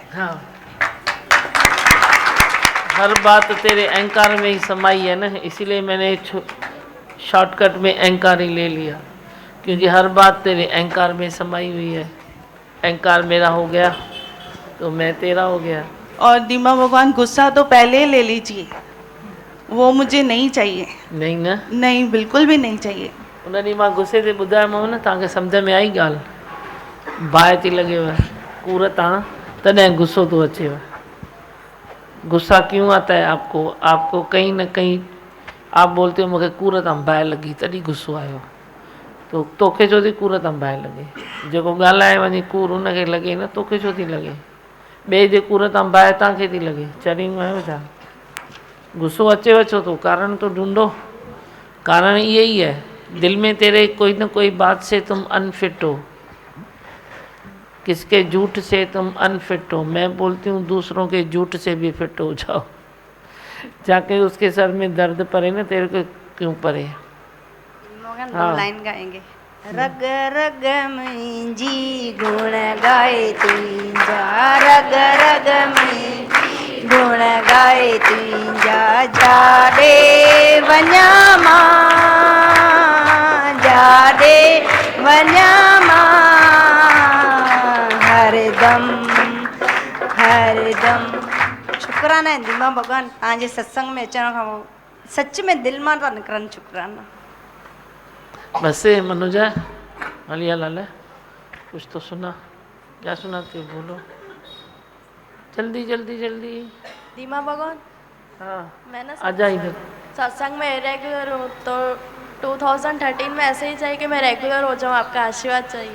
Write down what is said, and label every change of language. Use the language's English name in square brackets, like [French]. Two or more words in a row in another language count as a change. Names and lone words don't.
[Hindi] हाँ हर बात तेरे अहंकार में ही समाई है ना, इसीलिए मैंने शॉर्टकट में अहंकार ही ले लिया, क्योंकि हर बात तेरे अहंकार में समाई हुई है। अहंकार मेरा हो गया तो मैं तेरा हो गया। और दीमा भगवान गुस्सा तो पहले ले लीजिए, वो मुझे नहीं चाहिए। नहीं ना? नहीं बिल्कुल भी नहीं चाहिए। [Sindhi] उन्हें मां गुस्से से ॿुधायोमांव न, तव्हांखे सम्झ में आई ॻाल्हि? बाहि थी लॻेव, कूर तां तॾहिं गुस्सो थो अचेव। [Hindi] गुस्सा क्यों आता है आपको? आपको कहीं ना कहीं आप बोलते हो [Sindhi] मूंखे कूर तां बाहि लॻी तॾहिं गुस्सो आयो, तो तोखे छो थी कूर तां बाहि लॻे? जेको ॻाल्हाए वञे कूर उनखे लॻे न, तोखे छो थी लॻे? बे जे कूर तां बाहि तव्हांखे थी लॻे चरींदो आहियो छा? गुस्सो अचेव छो तो? कारण तो ढूंढो। [Hindi] कारण यही है, दिल में तेरे कोई ना कोई बात से तुम अनफिट हो, किसके झूठ से तुम अनफिट हो। मैं बोलती हूँ दूसरों के झूठ से भी फिट हो जाओ। जाके उसके सर में दर्द पड़े ना, तेरे को क्यों पड़े? दो लाइन गाएंगे। [Sindhi] रग रग मुंहिंजी गुण गाए तुंहिंजा, रग रग मुंहिंजी गुण गाए तुंहिंजा, जाॾे वञा मां, जाॾे वञा मां, हरदम हरदम। शुक्राना आहिनि दीमा भॻवान, तव्हांजे सत्संग में अचण खां पोइ सच में दिलि मां था निकिरनि शुक्राना। [Hindi] बस मनोजा हलिया लाल कुछ तो सुना, क्या सुनाते हो बोलो, जल्दी जल्दी जल्दी। दीमा भगवान, हाँ मैं ना आ जा इधर। सत्संग में रेगुलर हूँ, तो 2013 में ऐसे ही चाहिए कि मैं रेगुलर हो जाऊँ, आपका आशीर्वाद चाहिए।